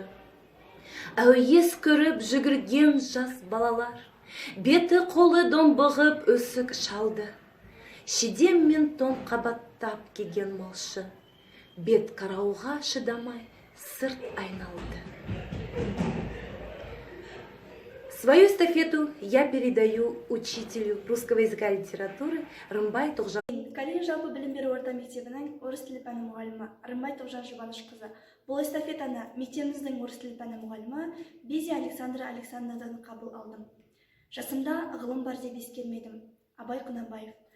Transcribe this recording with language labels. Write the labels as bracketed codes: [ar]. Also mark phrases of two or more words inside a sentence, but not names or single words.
[kk] Әуес көріп жүгірген жас балалар, беті қолы домбығып өсік шалды. Шидем мен тон қабаттап кеген малшы, бет қарауға шыдамай сырт айналды. [ru] Свою эстафету я передаю учителю русского языка и литературы Рымбай Тоғжан. [kk] Калин жалпы білім беру орта мектебінің орыс тілі пәні мұғалімі Рымбай Тоғжан Жұбанышқызы. Бұл эстафетаны мектебіміздің орыс тілі пәні мұғалімі Безия Александра Александровнадан қабыл алдым. Жасымда ғылым бар деп ескермедім. Абай Құнанбаев.